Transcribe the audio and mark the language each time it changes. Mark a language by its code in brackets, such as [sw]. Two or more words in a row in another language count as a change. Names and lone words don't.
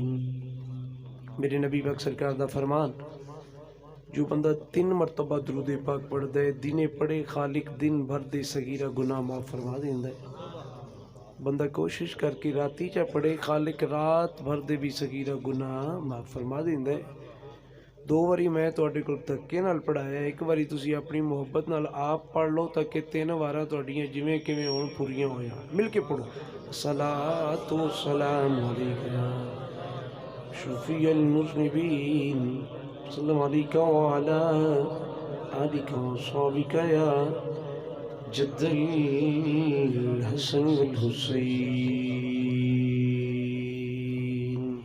[pa] میرے نبی پاک سرکار دا فرمان، جو بندہ 3 مرتبہ درود پاک پڑھ دے، دن پڑھے خالق دن بھر دے صغیرہ گناہ معاف فرما دیندا ہے. بندہ کوشش کر کے راتی چا پڑھے، خالق رات بھر دے بھی صغیرہ گناہ معاف فرما دیندا ہے. 2 واری میں تواڈے کول دھکے نال پڑھایا، 1 واری تسی اپنی محبت نال آپ پڑھ لو تاکہ 3 واراں تواڈیاں جویں کیویں ہون پوریاں ہو جان. مل کے پڑھو. [ar] صلاۃ و سلام علیک یا شفیع المذنبین وسلم علیک وعلی آلک وصحبک یا جد الحسن والحسین.